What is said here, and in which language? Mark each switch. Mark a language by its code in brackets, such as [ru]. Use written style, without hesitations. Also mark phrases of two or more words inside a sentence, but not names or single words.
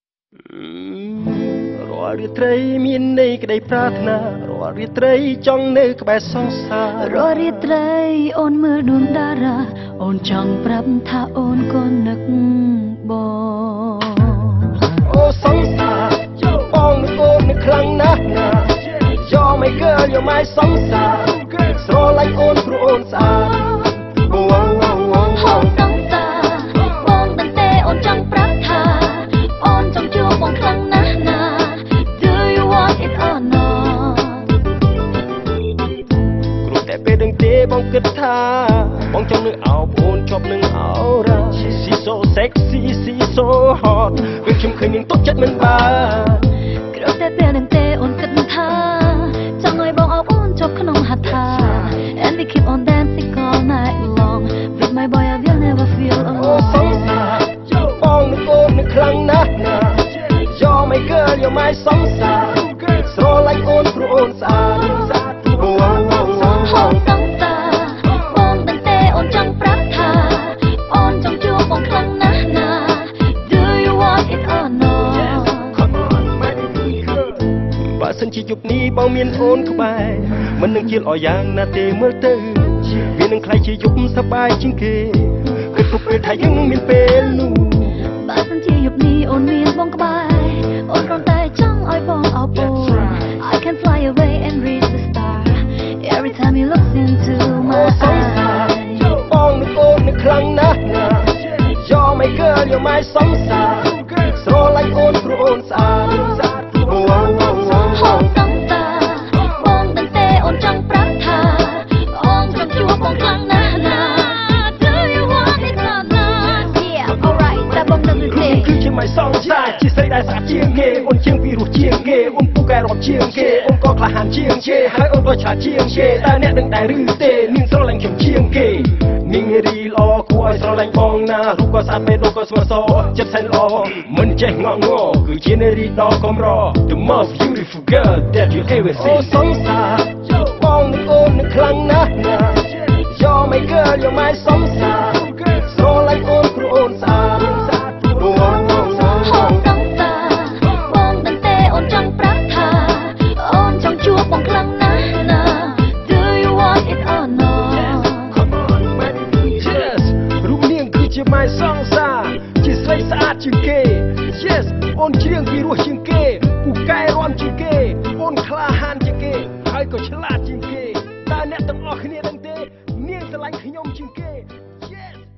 [km] រាល់រាត្រីមានន័យក្តីប្រាថ្នារាល់រាត្រីចង់នៅក្បែរសង្សារ រាល់រាត្រីអូនមើលដួងតារាអូនចង់ប្រាប់ថាអូនក៏នឹកបង អូសង្សារបងនឹកអូននឹកខ្លាំងណាស់ណា [en] You're my girl you're my [km] សង្សារស្រឡាញ់អូនព្រោះអូនស្អាត ហូរសង្សារបងតែទេអូនចង់ប្រាប់ថាអូនចង់ជួបបងខ្លាំងណាស់ណា [en] Do you want it or not [km] គ្រូតែពេលដឹងទេបងគិតថាបងចង់នៅអោបអូនជាប់នឹងអោរ៉ា [en] She's so sexy she's so hot [km] ពេលខ្ញុំឃើញនឹងទុកចិត្តមិនបាន គ្រូតែពេលដឹងទេអូនគិតថាចង់ឲ្យបងអោបអូនជាប់ក្នុងហដ្ឋា [en] And we keep on dancing all night long With my boy I will never feel alone [km] អូសង្សារបងនឹកអូននឹកខ្លាំងណាស់ណា [en] You're my girl you're my [km] សង្សារស្រឡាញ់អូនព្រោះអូនស្អាត ហូរសង្សារបងតែទេអូនចង់ប្រាប់ថាអូនចង់ជួបបងខ្លាំងណាស់ណា [en] Do you want it or not [km] បើសិនជាយប់នេះបងមានអូនក្បែរមិននឹងជៀលអយ៉ាងណាទេមើលទៅវានឹងខ្លាចជាយប់សប្បាយជាងគេគិតគ្រប់ពេលថាយើងនឹងមានពេលនោះ បើសិនជាយប់នេះអូនមានបងក្បែរអូនគ្រាន់តែចង់ឲ្យបងអោបអូន [en] I can fly away and reach the star Every time you look into my eyes [km] បងនឹកអូននឹកខ្លាំងណាស់ណា [en] You're my girl you're my [km] សង្សារស្រឡាញ់អូនព្រោះអូនស្អាត ហូរសង្សារបងតែទេអូនចង់ប្រាប់ថាអូនចង់ជួបបងខ្លាំងណាស់ណា [en] Do you want it or not Yeah alright [km] តែបងនឹងទេ គឺជា my សង្សារជាស្រីដែលស្អាតជាងគេអូនជាងពីរសជាងគេអូនពូកែរាប់ជាងគេអូនក៏ក្លាហានជាងគេហើយអូនក៏ឆាតជាងគេតែអ្នកនឹងដែរឬទេនាងស្រឡាញ់ខ្ញុំជាងគេនាងរីល្អគួរឲ្យស្រឡាញ់បងណារូបក៏ស្អាតបេះដូងក៏ស្មើសចិត្តសែនល្អមិនចេះងងគឺជានារីដ៏កំរ [en] The most beautiful girl that you ever see [km] អូសង្សារបងនឹកអូននឹកខ្លាំងណាស់ណា [en] You're my girl you're my [km] សង្សារស្រឡាញ់អូនព្រោះអូនស្អាត ហូរសង្សារបងតែទេអូនចង់ប្រាប់ថាអូនចង់ជួបបងខ្លាំងណាស់ណា [en] Do you want it or not [km] រូបនាងគឺជា my សង្សារជាស្រីស្អាតជាងគេ Yes អូនជាងពីរសជាងគេពូកែរាំជាងគេអូនក្លាហានជាងគេហើយក៏ឆ្លាតជាងគេតើអ្នកទាំងអស់គ្នាដឹងទេនាងស្រឡាញ់ខ្ញុំជាងគេ Yes